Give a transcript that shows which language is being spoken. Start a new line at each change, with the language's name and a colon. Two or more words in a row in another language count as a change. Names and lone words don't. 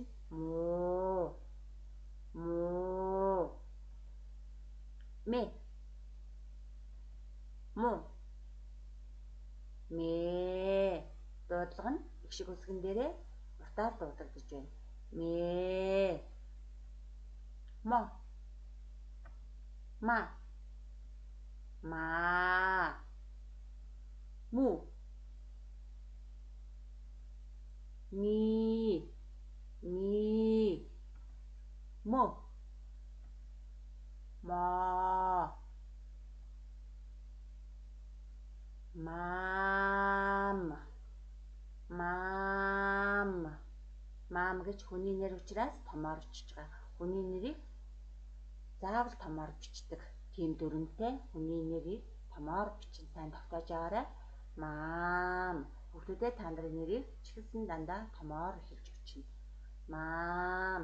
Mongolian: Мөө. Мэ. Му. Мэ. Дуудлага нь эгшиг үсгэн дээрээ устаар дуудагдаж байна. Мэ. Мо. Ма. Ма. Му. Ми. Мо. Мо. Маам гэж хүний нэр учраас томоор бичиж байгаа. Хүний нэрийг заавал томоор бичдэг. Тийм дүрмтэй хүний нэрийг томоор бичин. Сайн тогтоож аваарай. Маам. Хүүхдүүдээ та нарын нэрийг ч гэсэн дандаа томоор хэлж бичнэ. Маам.